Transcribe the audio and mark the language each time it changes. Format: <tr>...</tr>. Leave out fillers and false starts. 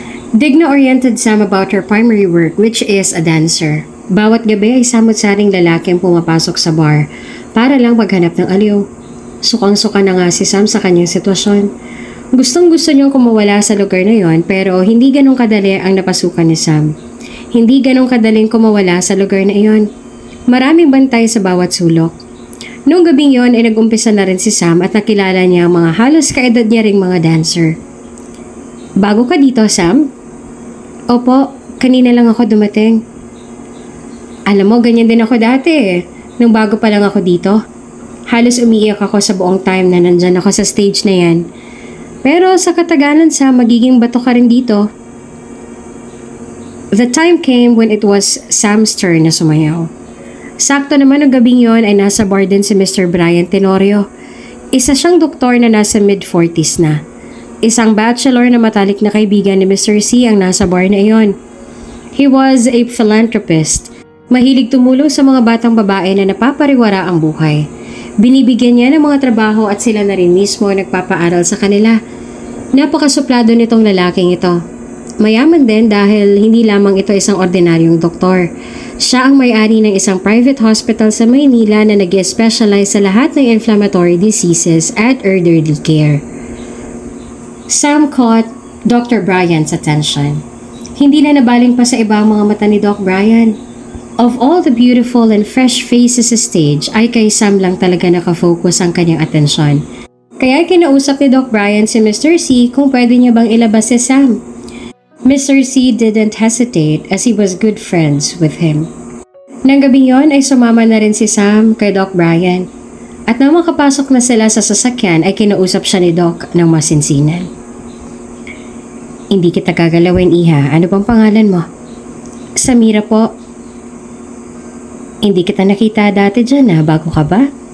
<en>Digna oriented Sam about her primary work, which is a dancer.</en> <tl>Bawat gabi ay samot-saring lalaki ang pumapasok sa bar para lang maghanap ng aliw. Sukang-suka na nga si Sam sa kanyang sitwasyon. Gustong-gusto niyang kumawala sa lugar na yon pero hindi ganong kadali ang napasukan ni Sam. Hindi ganong kadaling kumawala sa lugar na iyon. Maraming bantay sa bawat sulok. Noong gabing yon ay nag-umpisa na rin si Sam at nakilala niya ang mga halos kaedad niya ring mga dancer. Bago ka dito, Sam? Opo, kanina lang ako dumating. Alam mo, ganyan din ako dati nung bago pa lang ako dito. Halos umiiyak ako sa buong time na nandyan ako sa stage na yan. Pero sa katagalan, Sam, magiging bato ka rin dito.</tl> <en>The time came when it was Sam's turn</en> <tl>na sumayaw. Sakto naman ng gabing yon ay nasa bar din si Mr. Brian Tenorio. Isa siyang doktor na nasa mid-40s na. Isang bachelor na matalik na kaibigan ni Mr. C ang nasa bar na iyon.</tl> <en>He was a philanthropist.</en> <tl>Mahilig tumulong sa mga batang babae na napapariwara ang buhay. Binibigyan niya ng mga trabaho at sila na rin mismo nagpapaaral sa kanila. Napakasuplado nitong lalaking ito. Mayaman din dahil hindi lamang ito isang ordinaryong doktor. Siya ang may-ari ng isang</tl> <en>private hospital</en> <tl>sa Maynila na nag-specialize sa lahat ng</tl> <en>inflammatory diseases</en> <tl>at</tl> <en>elderly care. Sam caught Dr. Brian's attention.</en> <tl>Hindi na nabaling pa sa iba ang mga mata ni Doc Brian.</tl> <en>Of all the beautiful and fresh faces</en> <tl>sa stage, ay kay Sam lang talaga nakafocus ang kanyang atensyon. Kaya kinausap ni Doc Brian si Mr. C kung pwede niya bang ilabas si Sam. Mr.</tl> <en>C didn't hesitate as he was good friends with him.</en> <tl>Nang gabing yon ay sumama na rin si Sam kay Doc Brian. At nang makapasok na sila sa sasakyan ay kinausap siya ni Doc ng masinsinan. Hindi kita gagalawin, Iha. Ano bang pangalan mo? Samira po. Hindi kita nakita dati dyan bago ka ba?</tl>